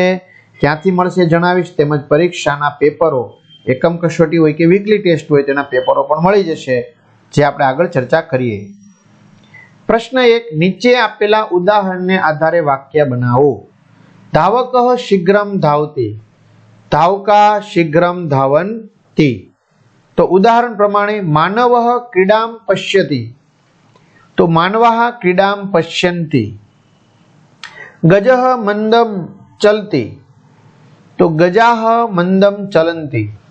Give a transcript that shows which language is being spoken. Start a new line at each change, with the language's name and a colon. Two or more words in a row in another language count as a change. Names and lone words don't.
Gujarati: ક્યાંથી મળશે જણાવીશ, તેમજ પરીક્ષાના પેપરો, એકમ કસોટી હોય કે વીકલી ટેસ્ટ હોય તેના પેપરો પણ મળી જશે, જે આપણે આગળ ચર્ચા કરીએ। પ્રશ્ન 1, નીચે આપેલા ઉદાહરણને આધારે વાક્ય બનાવો।
Sanskrit: ધાવકઃ શીઘ્રમ ધાવતિ, धावका शीघ्रम धावन्ति।
Gujarati: તો ઉદાહરણ પ્રમાણે
Sanskrit: मानवः क्रीडां पश्यति, तो मानवाः क्रीडां पश्यन्ति। गजः मंदं चलति, तो गजाः मंदं चलन्ति।